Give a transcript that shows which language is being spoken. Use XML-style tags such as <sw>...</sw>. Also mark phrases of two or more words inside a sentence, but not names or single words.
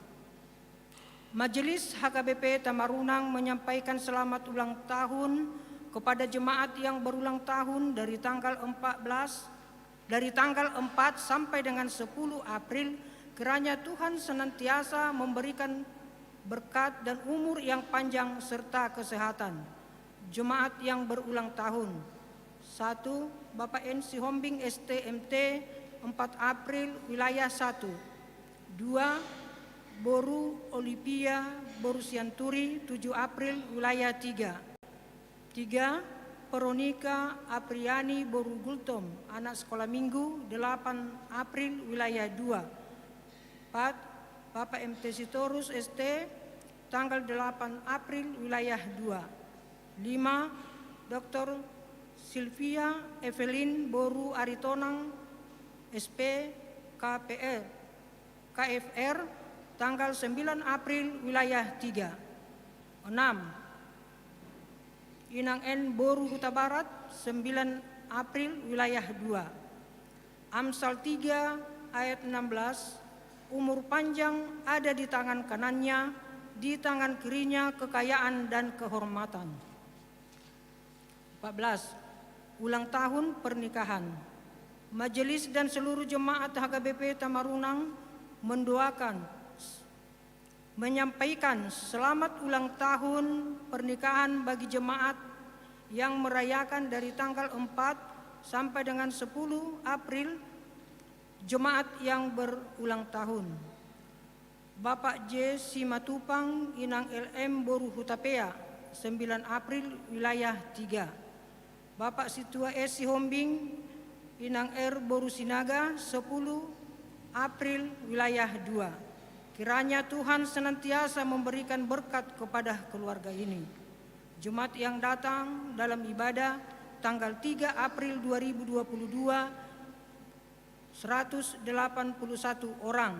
<id>Majelis HKBP Tamarunang menyampaikan selamat ulang tahun kepada jemaat yang berulang tahun dari tanggal 4 sampai dengan 10 April. Kiranya Tuhan senantiasa memberikan berkat dan umur yang panjang serta kesehatan. Jemaat yang berulang tahun. 1. Bapak N. Sihombing STMT 4 April wilayah 1. 2. Boru Olivia Borusianturi 7 April wilayah 3. 3. Veronica Apriani Boru Gultom anak sekolah minggu 8 April wilayah 2. 4. Bapak MT Sitorus ST tanggal 8 April wilayah 2. 5. Dr. Sylvia Evelyn Boru Aritonang SP KFR tanggal 9 April wilayah 3. 6. Inang N Boru Huta Barat 9 April wilayah 2. Amsal 3 ayat 16. Umur panjang ada di tangan kanannya, di tangan kirinya kekayaan dan kehormatan. 14. Ulang tahun pernikahan. Majelis dan seluruh jemaat HKBP Tamarunang menyampaikan selamat ulang tahun pernikahan bagi jemaat yang merayakan dari tanggal 4 sampai dengan 10 April. Jemaat yang berulang tahun. Bapak J. Simatupang Inang LM Boru Hutapea 9 April wilayah 3. Bapak Situa S. Sihombing Inang R. Boru Sinaga 10 April wilayah 2. Kiranya Tuhan senantiasa memberikan berkat kepada keluarga ini. Jemaat yang datang dalam ibadah tanggal 3 April 2022 181 orang.</id>